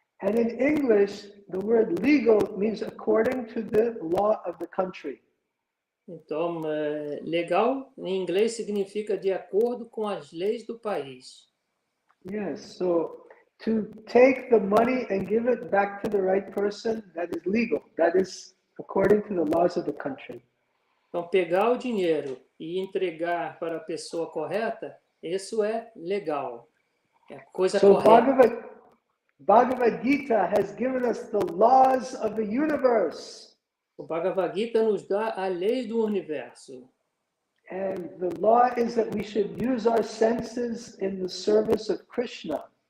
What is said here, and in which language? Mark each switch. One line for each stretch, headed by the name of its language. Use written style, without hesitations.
English: And in English, the word legal means according to the law of the country.
Portuguese: Então, legal em inglês significa de acordo com as leis do país.
English: Yes, so to take the money and give it back to the right person, that is legal. That is according to the laws of the country.
Portuguese: Então, pegar o dinheiro e entregar para a pessoa correta, isso é legal. É a coisa correta.
English: Bhagavad Gita has given us the laws of the universe.
Portuguese: O Bhagavad Gita nos dá a lei do universo.
English: And the law is that we should use our senses in the service of Krishna.